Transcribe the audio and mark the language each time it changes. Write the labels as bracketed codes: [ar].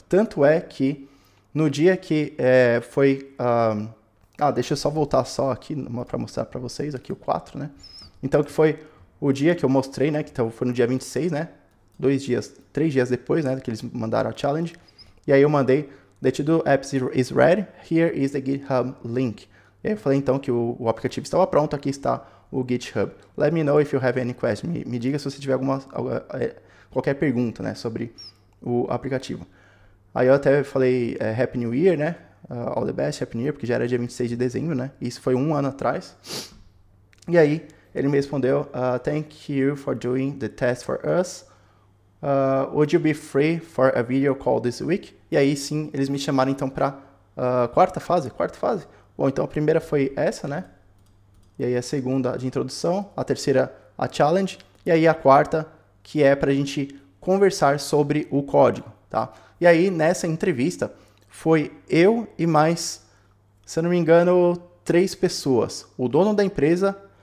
[pt] Tanto é que no dia que foi... deixa eu só voltar só aqui para mostrar para vocês, aqui o 4, né? Então, que foi o dia que eu mostrei, né? Que então, foi no dia 26, né? 3 dias depois, né? Que eles mandaram a challenge. E aí eu mandei, [en] the to-do app is ready, here is the GitHub link. [pt] E aí eu falei então que o aplicativo estava pronto, aqui está o GitHub. [en] Let me know if you have any question. [pt] Me diga se você tiver qualquer pergunta, né, sobre o aplicativo. Aí eu até falei Happy New Year, né? [en] All the best, Happy New Year, [pt] porque já era dia 26 de dezembro, né? Isso foi 1 ano atrás. E aí ele me respondeu, [en] thank you for doing the test for us. Would you be free for a video call this week? [pt] E aí sim, eles me chamaram então para quarta fase. Bom, então a primeira foi essa, né? E aí a segunda de introdução, a terceira a challenge, e aí a quarta que é para a gente conversar sobre o código, tá? E aí nessa entrevista foi eu e mais, se eu não me engano, 3 pessoas. O dono da empresa,